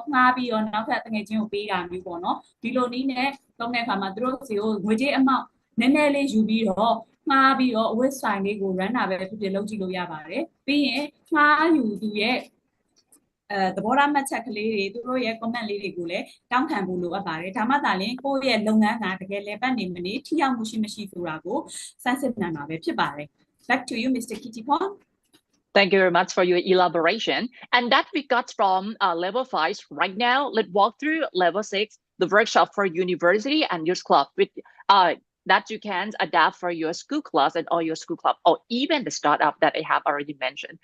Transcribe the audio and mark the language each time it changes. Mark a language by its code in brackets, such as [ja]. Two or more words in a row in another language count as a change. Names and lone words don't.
[my] ငှားပြီးတော့နောက်ထပ်တကယ်ချင်းကိုပေးတာမျိုးပေါ့နော်ဒီလိုနည်းနဲ့သုံးတဲ့အခါမှာသူတို့စီကိုငွေကြေးအမောက်နည်းနည်းလေးယူပြီးတော့ငှားပြီးတော့အဝတ်ဆိုင်လေးကို run တာပဲဖြစ်ဖြစ်လုပ်ကြည့်လို့ရပါတယ်ပြီးရင်ငှားယူသူရဲ့သဘောထားမှတ်ချက်ကလေးတွေသူတို့ရဲ့ comment လေးတွေကိုလည်းတောင်းခံဖို့လိုအပ်ပါတယ်ဒါမှသာလျှင်ကိုယ့်ရဲ့လုပ်ငန်းကတကယ်လည်ပတ်နေမနေထိရောက်မှုရှိမရှိဆိုတာကိုစမ်းစစ်နိုင်မှာပဲဖြစ်ပါတယ် [en] back to you Mr. Kittipon Thank you very much for your elaboration. And that we got from level 5. Right now, let's walk through level 6, the workshop for university and youth club with that you can adapt for your school class and all your school club, or even the startup that I have already mentioned.